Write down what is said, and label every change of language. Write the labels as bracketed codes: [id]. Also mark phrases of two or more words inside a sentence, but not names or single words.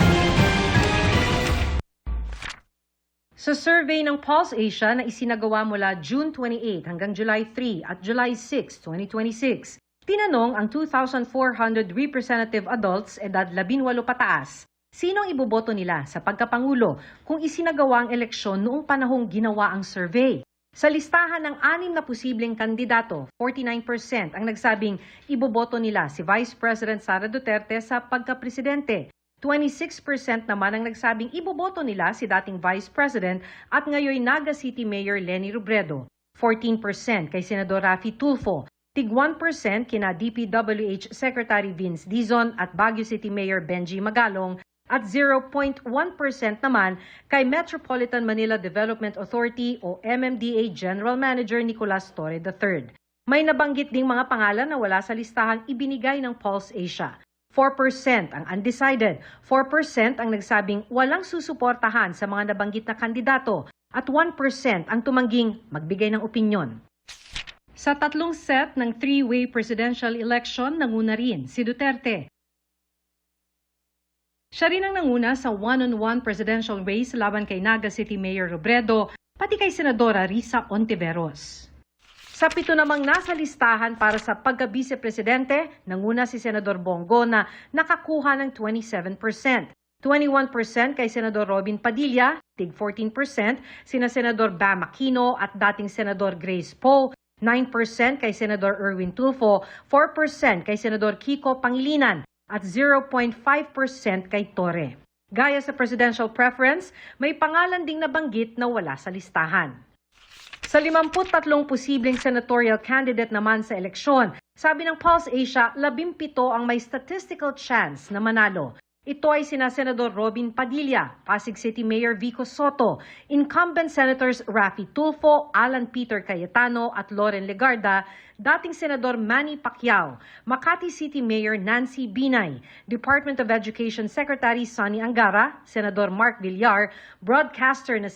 [tl] Sa survey ng Pulse Asia na isinagawa mula June 28 hanggang July 3 at July 6, 2026, tinanong ang 2,400 [en] representative adults [tl] edad 18 pataas, sinong iboboto nila sa pagkapangulo kung isinagawa ang eleksyon noong panahong ginawa ang survey. Sa listahan ng 6 na posibleng kandidato, 49% ang nagsabing iboboto nila si Vice President Sara Duterte sa pagkapresidente. 26% naman ang nagsabing iboboto nila si dating Vice President at ngayon Naga City Mayor Leni Robredo. 14% kay Senador Raffy Tulfo. Tig 1% kina DPWH Secretary Vince Dizon at Baguio City Mayor Benji Magalong. At 0.1% naman kay Metropolitan Manila Development Authority o MMDA General Manager Nicolas Torre III. May nabanggit ding mga pangalan na wala sa listahang ibinigay ng Pulse Asia. 4% ang undecided, 4% ang nagsabing walang susuportahan sa mga nabanggit na kandidato at 1% ang tumangging magbigay ng opinyon. Sa 3 set ng [en] 3-way presidential election, [tl] nanguna rin si Duterte. Siya rin ang nanguna sa [en] one-on-one presidential race [tl] laban kay Naga City Mayor Robredo, pati kay Senadora Risa Ontiveros. Sa 7 namang nasa listahan para sa pagka-vice-presidente, nanguna si Senador Bongo na nakakuha ng 27%. 21% kay Senador Robin Padilla, tig 14% sina Senador Bam Aquino at dating Senador Grace Poe, 9% kay Senador Erwin Tulfo, 4% kay Senador Kiko Pangilinan, at 0.5% kay Torre. Gaya sa [en] presidential preference, [tl] may pangalan ding nabanggit na wala sa listahan. Sa 53 posibleng [en] senatorial candidate [tl] naman sa eleksyon, sabi ng Pulse Asia, 17 ang may [en] statistical chance [tl] na manalo. Ito ay sina Senador Robin Padilla, Pasig City Mayor Vico Soto, [en] incumbent Senators [tl] Raffy Tulfo, Alan Peter Cayetano at Loren Legarda, dating Senador Manny Pacquiao, Makati City Mayor Nancy Binay, Department of Education Secretary Sonny Angara, Senador Mark Villar, broadcaster na